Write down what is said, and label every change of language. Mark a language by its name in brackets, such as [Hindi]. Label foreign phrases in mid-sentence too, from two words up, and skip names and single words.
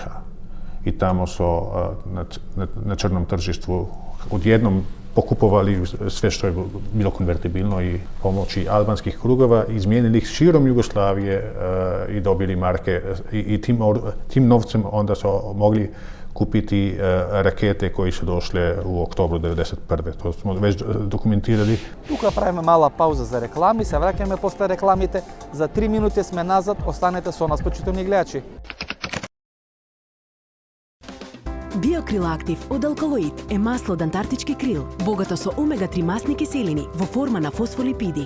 [Croatian] I tamo su na crnom tržištu odjednom pokupovali sve što je bilo konvertibilno i pomoći albanskih krugova, izmijenili ih širom Jugoslavije i dobili marke i tim novcem onda su mogli kupiti rakete koji su došle u oktobru 1991. To smo već dokumentirali. [Macedonian] Тука правиме мала пауза за реклами, се враќаме после рекламите. За 3 минути сме назад, останете со нас, почитувани гледачи. Биокрил Актив од Алкалоид е масло од антарктички крил, богато со омега-3 масни киселини во форма на фосфолипиди.